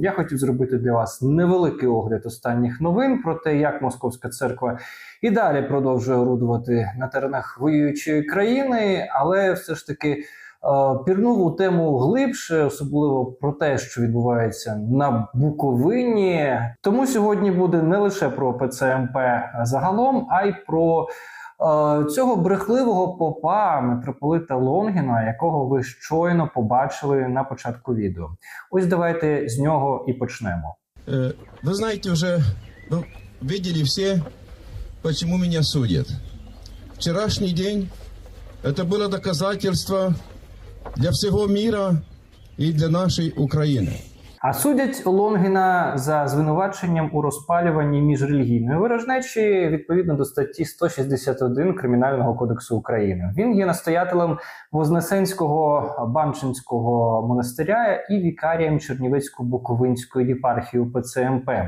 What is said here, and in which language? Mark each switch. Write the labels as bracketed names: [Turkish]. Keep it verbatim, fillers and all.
[Ukrainian] Я хотів зробити для вас невеликий огляд останніх новин про те, як Московська церква і далі продовжує орудувати на теренах воюючої країни, але все ж таки е, пірнув у тему глибше, особливо про те, що відбувається на Буковині. Тому сьогодні буде не лише про УПЦ МП загалом, а й про цього брехливого попа митрополита Лонгіна, якого ви щойно побачили на початку відео. Ось давайте з нього і почнемо. [Russian] Э, вы знаете, уже ну, видели все, почему меня судят. Вчерашний день это было доказательство для всего мира и для нашей Украины. [Ukrainian] А судять Лонгіна за звинуваченням у розпалюванні міжрелігійної ворожнечі відповідно до статті сто шістдесят один Кримінального кодексу України. Він є настоятелем Вознесенського Банчинського монастиря і вікарієм Чернівецько-Буковинської єпархії УПЦ МП.